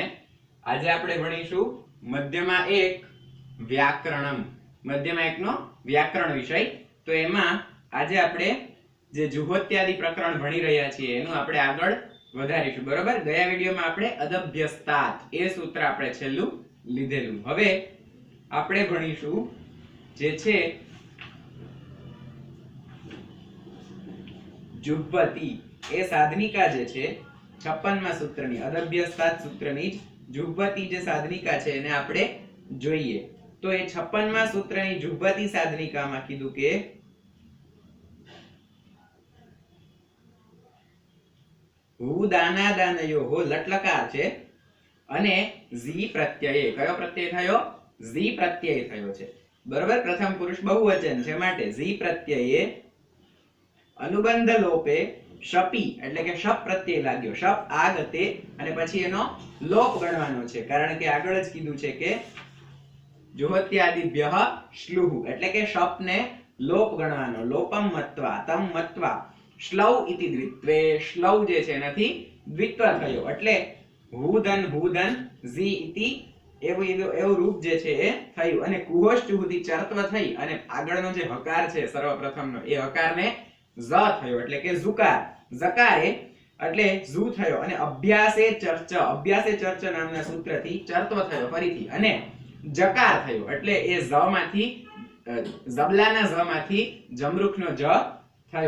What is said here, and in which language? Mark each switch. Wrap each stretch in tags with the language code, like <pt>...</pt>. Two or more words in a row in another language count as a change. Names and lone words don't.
<gu>आज આપણે ભણીશું મધ્યમાં એક વ્યાકરણમ મધ્યમાં એકનો વ્યાકરણ વિષય। તો એમાં આજે આપણે જે જુહોત્યાદિ પ્રકરણ ભણી રહ્યા છીએ એનું આપણે આગળ વધારીશું। બરોબર, ગયા વિડિયોમાં આપણે અદભ્યસ્તાત એ સૂત્ર આપણે છેલ્લું લીધેલું। હવે આપણે ભણીશું જે છે જુહ્વતિ એ સાધનિકા જે છે 56મા સૂત્રની અદભ્યસ્તાત્ સૂત્રની જુહ્વતિ જે સાધનિકા છે એને આપણે જોઈએ। તો એ 56મા સૂત્રની જુહ્વતિ સાધનિકામાં કીધું કે</gu> <sa>हु दाना दानयोः</sa> <gu>લટ્લકાર છે અને જી પ્રત્યય કયો પ્રત્યય થયો જી પ્રત્યય થયો છે। બરોબર, પ્રથમ પુરુષ બહુવચન છે માટે જી પ્રત્યય અનુબંધ લોપે શપી એટલે કે શપ પ્રત્યય લાગ્યો। શપ આગતે અને પછી એનો લોપ ગણવાનો છે, કારણ કે આગળ જ કીધું છે કે</gu> <sa>जुहोत्यादिभ्यः श्लुः</sa> <gu>એટલે કે શપને લોપ ગણવાનો।</gu> <sa>લોપમ મત્વા તમ મત્વા શ્લૌ ઇતિ દ્વિત્વે</sa> <gu>શ્લૌ જે છે એનાથી દ્વિત્વ થયો એટલે હુદન હુદન ઝી ઇતિ એવું રૂપ જે છે એ થયું અને કુહોષ્ટુહુથી ચર્ત્વ થઈ અને આગળનો જે હકાર છે સર્વપ્રથમનો એ હકારને ઝ થયો એટલે કે ઝુકાર ઝકારે એટલે ઝુ થયો અને અભ્યાસે ચર્ચ નામના સૂત્રથી ચર્ત્વ થયો ફરીથી અને જકાર થયો એટલે એ ઝ માંથી ઝબલાના ઝ માંથી જમરૂખનો જ થયો।</gu>